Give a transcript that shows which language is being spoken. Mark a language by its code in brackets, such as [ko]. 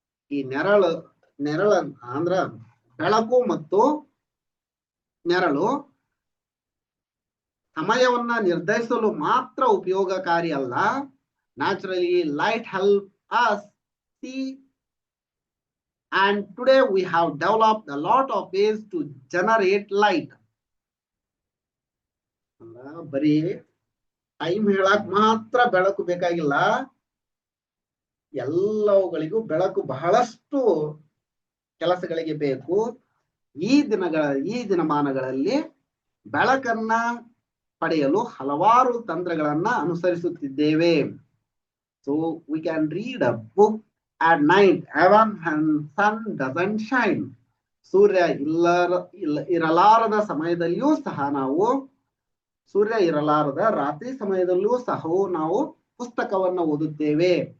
[kn] ಈ ನೆರಳು ಅಂದ್ರ ಬೆಳಕು ಮತ್ತು ನೆರಳು ಸಮಯವನ್ನ ನಿರ್ಧರಿಸಲು ಮಾತ್ರ ಉಪಯೋಗಕಾರಿ ಅಲ್ಲ. [en] Naturally light help us see, and today we have developed a lot of ways to generate light. [kn] ಬರೀ ಟೈಮ್ ಹೇಳಕ್ ಮಾತ್ರ ಬೆಳಕು ಬೇಕಾಗಿಲ್ಲ, ಎಲ್ಲವುಗಳಿಗೂ ಬೆಳಕು ಬಹಳಷ್ಟು ಕೆಲಸಗಳಿಗೆ ಬೇಕು. ಈ ದಿನಮಾನಗಳಲ್ಲಿ ಬೆಳಕನ್ನ ಪಡೆಯಲು ಹಲವಾರು ತಂತ್ರಗಳನ್ನ ಅನುಸರಿಸುತ್ತಿದ್ದೇವೆ. [en] So we can read a book at night even when sun doesn't shine. [kn] ಸೂರ್ಯ ಇರಲಾರದ ಸಮಯದಲ್ಲಿಯೂ ಸಹ ನಾವು, ಸೂರ್ಯ ಇರಲಾರದ ರಾತ್ರಿ ಸಮಯದಲ್ಲಿಯೂ ಸಹ ನಾವು ಪುಸ್ತಕವನ್ನ ಓದುತ್ತೇವೆ.